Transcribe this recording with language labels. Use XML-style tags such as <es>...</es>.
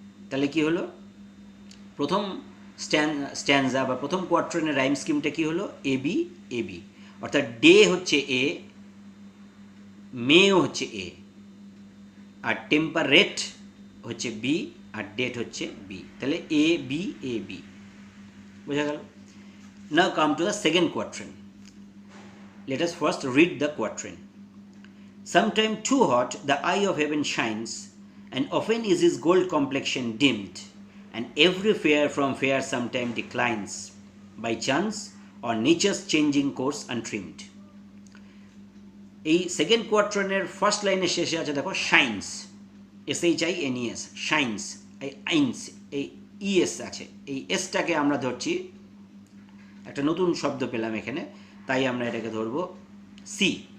<bn>তাহলে কি হলো, প্রথম স্ট্যান্সা বা প্রথম কোয়াট্রেনের রাইম স্কিমটা কি হলো, AB। অর্থাৎ ডে হচ্ছে এ, মেও হচ্ছে এ, আর টেম্পারেট হচ্ছে বি, আর ডেট হচ্ছে বি। তাহলে AB। বোঝা গেল?</bn> <en>Now come to the second quatrain. Let us first read the quatrain. Sometime too hot the eye of heaven shines, and often is his gold complexion dimmed, and every fair from fair sometime declines, by chance or nature's changing course untrimmed.</en> <bn>এই second কোয়াট্রেনের first লাইনের শেষে আছে দেখো shines, SHINES, shines, এই আইন্স, এই ES আছে, এই এসটাকে আমরা ধরছি, একটা নতুন শব্দ পেলাম এখানে, তাই আমরা এটাকে ধরবো সি।</bn>